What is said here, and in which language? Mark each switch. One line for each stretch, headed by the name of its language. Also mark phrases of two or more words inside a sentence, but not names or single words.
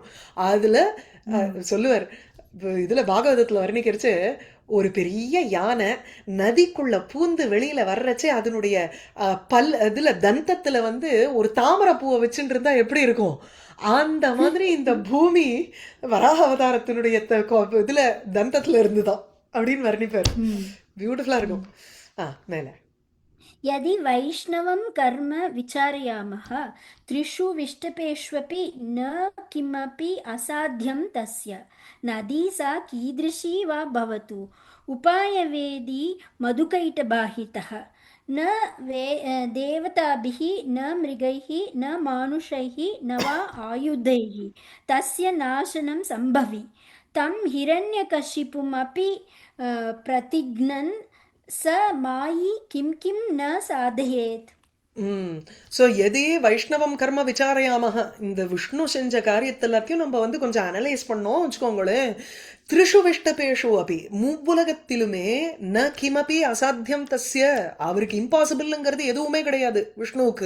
Tamil: அதுல சொல்லுவார், இதுல பாகவதத்துல வர்ணிக்கிறச்சு, ஒரு பெரிய யானை நதிக்குள்ள பூந்து வெளியில வர்றச்சே அதனுடைய இதுல தந்தத்துல வந்து ஒரு தாமரை பூவை வச்சுட்டு இருந்தா எப்படி இருக்கும், அந்த மாதிரி இந்த பூமி வராக அவதாரத்தினுடைய இதுல தந்தத்துல இருந்துதான் அப்படின்னு வர்ணிப்பார். பியூட்டிஃபுல்லா இருக்கும். மேல
Sanskrit: यदि वैष्णवं कर्म विचारयामः त्रिषु विष्टपेष्वपि न किमपि असाध्यं तस्य नदी सा कीदृशी वा भवतु उपायवेदी मधुकैटबाहितः न देवताभिः न मृगैः न मानुषैः न वा आयुधैः तस्य नाशनं सम्भवि तं हिरण्यकशिपुमपि प्रतिघ्नन् स मयि किं किं न साधयेत्.
Tamil: ஸோ
Sanskrit: यदि वैष्णवं कर्म विचारयामः
Tamil: இந்த விஷ்ணு செஞ்ச காரியத்தை எல்லாத்தையும் நம்ம வந்து கொஞ்சம் அனலைஸ் பண்ணோம் வச்சுக்கோங்களேன்.
Sanskrit: त्रिषु विष्टपेषु
Tamil: அப்படி மூவுலகத்திலுமே
Sanskrit: न किमपि असाध्यं तस्य
Tamil: அவருக்கு இம்பாசிபிள்ங்கிறது எதுவுமே கிடையாது விஷ்ணுவுக்கு.